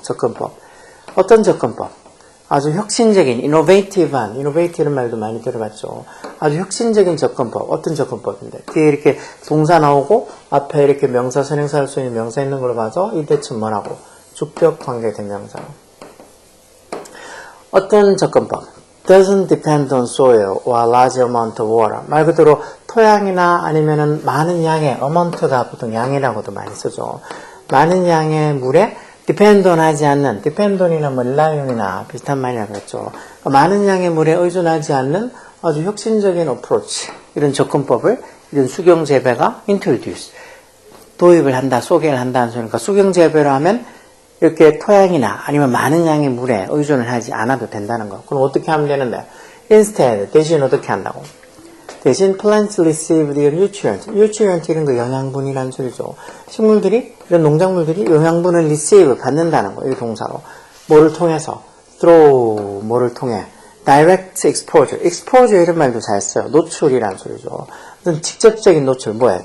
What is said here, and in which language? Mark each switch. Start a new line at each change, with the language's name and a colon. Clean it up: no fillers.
Korean: 접근법. 어떤 접근법? 아주 혁신적인, innovative한, innovative는 말도 많이 들어봤죠. 아주 혁신적인 접근법. 어떤 접근법인데? 뒤에 이렇게 동사 나오고 앞에 이렇게 명사, 선행사 할 수 있는 명사 있는 걸로 봐서 이 대칭 뭐라고? 주격 관계 대명사. 어떤 접근법?
English: Doesn't depend on soil or large amount of water.
Korean: 말 그대로 토양이나 아니면은 많은 양의, amount가 보통 양이라고도 많이 쓰죠. 많은 양의 물에 depend on 하지 않는, depend on이나 rely on이나 비슷한 말이라 그랬죠. 많은 양의 물에 의존하지 않는 아주 혁신적인 approach, 이런 접근법을 이런 수경재배가 introduce, 도입을 한다, 소개를 한다는 소리니까 수경재배로 하면 이렇게 토양이나 아니면 많은 양의 물에 의존을 하지 않아도 된다는 거. 그럼 어떻게 하면 되는데? Instead, 대신 어떻게 한다고? 대신
English: plants receive their nutrient.
Korean: nutrient 이런 거 영양분이라는 소리죠. 식물들이, 이런 농작물들이 영양분을 receive, 받는다는 거. 이 동사로. 뭐를 통해서?
English: through,
Korean: 뭐를 통해?
English: direct exposure.
Korean: exposure 이런 말도 잘 써요. 노출이라는 소리죠. 어떤 직접적인 노출. 뭐예요?